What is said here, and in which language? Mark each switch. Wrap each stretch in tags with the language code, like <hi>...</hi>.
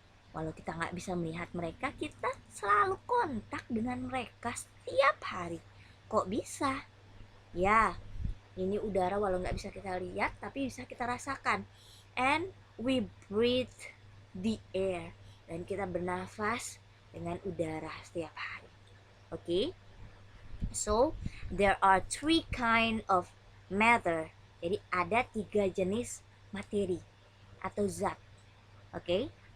<id>Walau kita nggak bisa melihat mereka, kita selalu kontak dengan mereka setiap hari. Kok bisa? Ya, ini udara walau nggak bisa kita lihat, tapi bisa kita rasakan.</id> <en>And we breathe the air.</en> <id>Dan kita bernafas dengan udara setiap hari. Okay?</id> <en>So, there are 3 kind of matter.</en> <id>Jadi ada 3 jenis materi atau zat. Okay?</id>